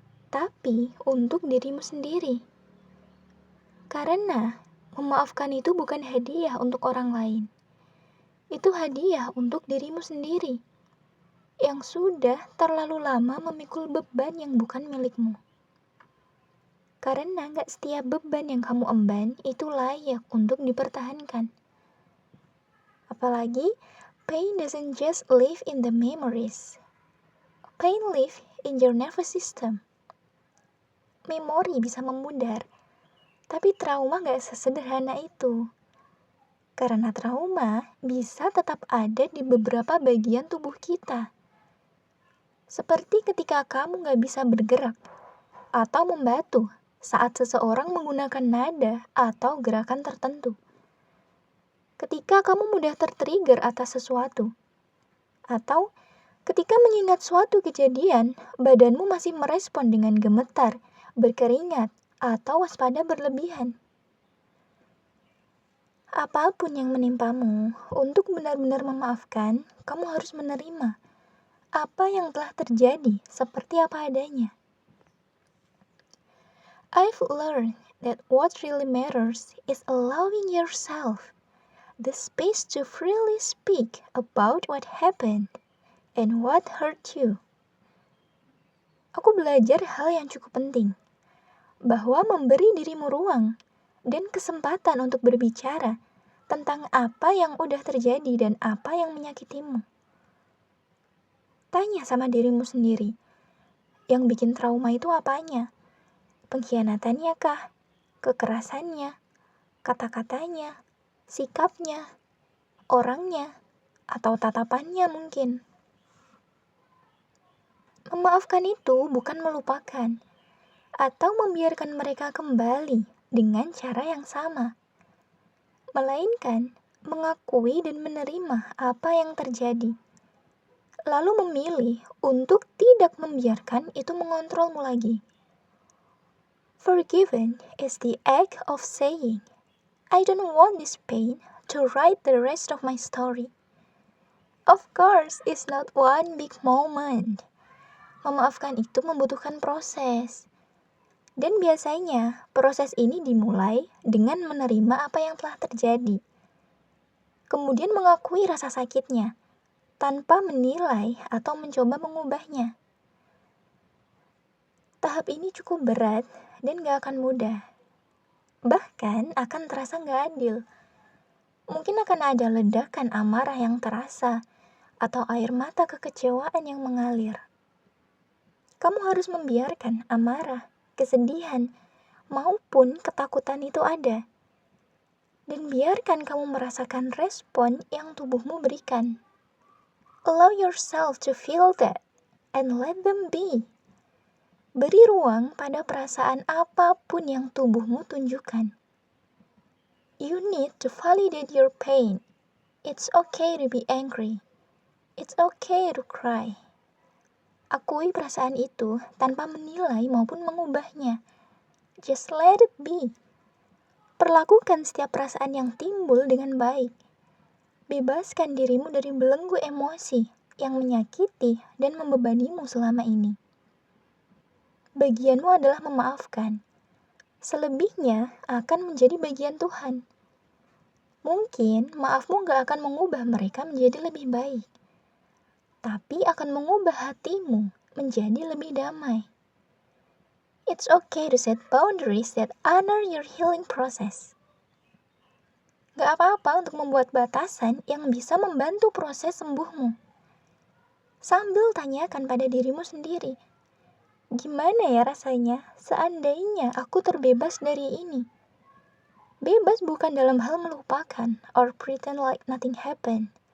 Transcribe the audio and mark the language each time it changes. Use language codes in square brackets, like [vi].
[id] Tapi untuk dirimu sendiri. Karena memaafkan itu bukan hadiah untuk orang lain. Itu hadiah untuk dirimu sendiri. Yang sudah terlalu lama memikul beban yang bukan milikmu. Karena gak setiap beban yang kamu emban itu layak untuk dipertahankan. [en] Apalagi, pain doesn't just live in the memories. Pain live in your nervous system. [id] Memori bisa memudar, tapi trauma gak sesederhana itu. Karena trauma bisa tetap ada di beberapa bagian tubuh kita. Seperti ketika kamu gak bisa bergerak atau membatu saat seseorang menggunakan nada atau gerakan tertentu. Ketika kamu mudah tertrigger atas sesuatu. Atau ketika mengingat suatu kejadian, badanmu masih merespon dengan gemetar, berkeringat, atau waspada berlebihan. Apapun yang menimpamu, untuk benar-benar memaafkan, kamu harus menerima apa yang telah terjadi seperti apa adanya. [en] I've learned that what really matters is allowing yourself the space to freely speak about what happened and what hurt you. [id] Aku belajar hal yang cukup penting, bahwa memberi dirimu ruang dan kesempatan untuk berbicara tentang apa yang udah terjadi dan apa yang menyakitimu. Tanya sama dirimu sendiri, yang bikin trauma itu apanya? Pengkhianatannya kah? Kekerasannya? Kata-katanya? Sikapnya? Orangnya? Atau tatapannya mungkin? Memaafkan itu bukan melupakan atau membiarkan mereka kembali dengan cara yang sama, melainkan mengakui dan menerima apa yang terjadi, lalu memilih untuk tidak membiarkan itu mengontrolmu lagi. [en] Forgiven is the act of saying, I don't want this pain to write the rest of my story. Of course, it's not one big moment. [id] Memaafkan itu membutuhkan proses. Dan biasanya, proses ini dimulai dengan menerima apa yang telah terjadi. Kemudian mengakui rasa sakitnya, tanpa menilai atau mencoba mengubahnya. Tahap ini cukup berat dan gak akan mudah. Bahkan akan terasa gak adil. Mungkin akan ada ledakan amarah yang terasa, atau air mata kekecewaan yang mengalir. Kamu harus membiarkan amarah, kesedihan, maupun ketakutan itu ada. Dan biarkan kamu merasakan respon yang tubuhmu berikan. [en] Allow yourself to feel that, and let them be. [id] Beri ruang pada perasaan apapun yang tubuhmu tunjukkan. [en] You need to validate your pain. It's okay to be angry. It's okay to cry. [id] Akui perasaan itu tanpa menilai maupun mengubahnya. [en] Just let it be. [id] Perlakukan setiap perasaan yang timbul dengan baik. Bebaskan dirimu dari belenggu emosi yang menyakiti dan membebanimu selama ini. Bagianmu adalah memaafkan. Selebihnya akan menjadi bagian Tuhan. Mungkin maafmu gak akan mengubah mereka menjadi lebih baik, tapi akan mengubah hatimu menjadi lebih damai. [en] It's okay to set boundaries that honor your healing process. [id] Gak apa-apa untuk membuat batasan yang bisa membantu proses sembuhmu. Sambil tanyakan pada dirimu sendiri, gimana ya rasanya seandainya aku terbebas dari ini? Bebas bukan dalam hal melupakan [en] or pretend like nothing happened,